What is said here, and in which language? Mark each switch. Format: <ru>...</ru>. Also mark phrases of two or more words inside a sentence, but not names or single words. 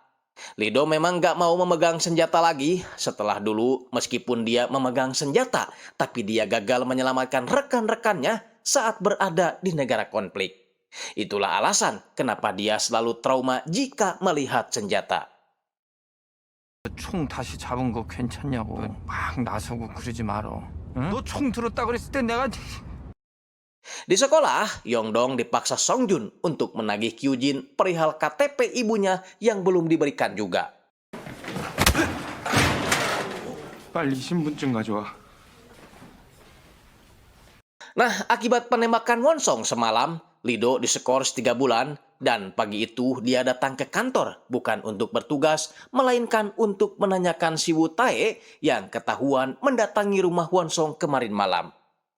<id>Lido memang gak mau memegang senjata lagi setelah dulu meskipun dia memegang senjata, tapi dia gagal menyelamatkan rekan-rekannya saat berada di negara konflik. Itulah alasan kenapa dia selalu trauma jika melihat senjata.</id> <ko>총 다시 잡은 거 괜찮냐고 막 나서고 그러지 말어. 응? 너 총 들었다 그랬을 때 내가</ko> <id>Di sekolah, Yongdong dipaksa Songjun untuk menagih Kyujin perihal KTP ibunya yang belum diberikan juga.</id> <ko>빨리 신분증 가져와.</ko> <id>Nah, akibat penembakan Wonsong semalam, Lido diskors 3 bulan dan pagi itu dia datang ke kantor bukan untuk bertugas, melainkan untuk menanyakan si Wu Tae yang ketahuan mendatangi rumah Wonsong kemarin malam.</id>